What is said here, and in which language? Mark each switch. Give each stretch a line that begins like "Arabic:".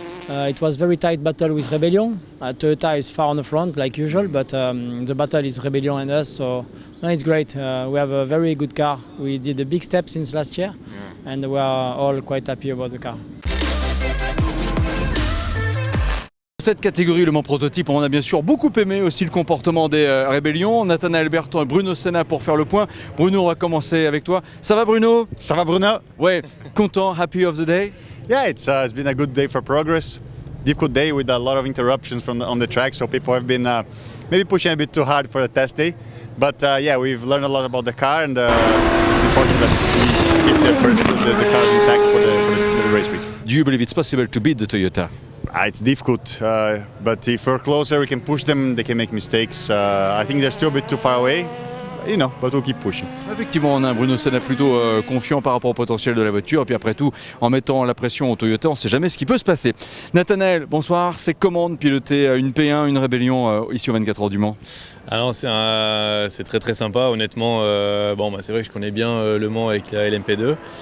English: It was very tight battle with Rébellion. Toyota is far on the front like usual, but the battle is Rébellion and us, so no, it's great. We have a very good car. We did a big step since last year, and we are all quite happy about the car.
French: Cette catégorie, Le Mans prototype, on a bien sûr beaucoup aimé aussi le comportement des Rébellions. Nathanaël Berton et Bruno Senna pour faire le point. Bruno, on va commencer avec toi. Ça va Bruno? Ça va Bruno? Ouais, content,
English: happy of the day? Yeah, it's been a good day for progress. Difficult day with a lot of interruptions on the track, so people have been maybe pushing a bit too hard for the test day. But yeah, we've learned a lot about the car, and it's important that we keep the car intact for the race week. Do you believe it's possible to beat the Toyota? It's difficult, but if we're closer, we can push them. They can make mistakes. I think they're still a bit too far away. You know, but we'll keep pushing.
French: Effectivement, on a un Bruno Senna plutôt confiant par rapport au potentiel de la voiture. Et puis après tout, en mettant la pression au Toyota, on ne sait jamais ce qui peut se passer. Nathanaël, bonsoir. C'est comment de piloter une P1, une Rébellion ici au 24 Heures du Mans? Alors c'est très très sympa, honnêtement. C'est vrai que je connais bien Le Mans avec la LMP2.